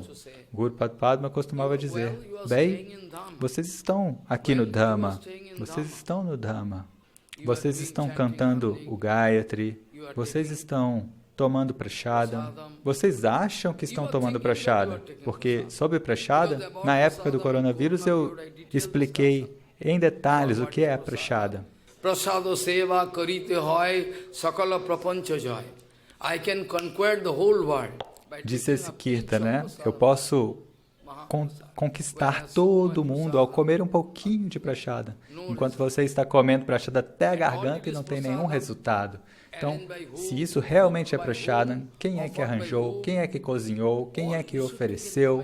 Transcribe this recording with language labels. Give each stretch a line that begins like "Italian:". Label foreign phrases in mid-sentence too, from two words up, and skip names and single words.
Portuguese: Guru Padma costumava dizer: bem, vocês estão aqui no Dhamma, vocês estão no Dhamma, vocês estão cantando o Gayatri, vocês estão tomando prashada. Vocês acham que estão tomando prashada? Porque sobre prashada, na época do coronavírus, eu expliquei em detalhes o que é a prashada.
Bangla: প্রসাদ সেবা করিতে হয় সকল প্রপঞ্চ জয়.
English: I can conquer the whole world.
Portuguese: Disse esse Kirtan, né? Eu posso conquistar todo mundo ao comer um pouquinho de prashada, enquanto você está comendo prashada até a garganta e não tem nenhum resultado. Então, se isso realmente é prashada, quem é que arranjou, quem é que cozinhou, quem é que ofereceu?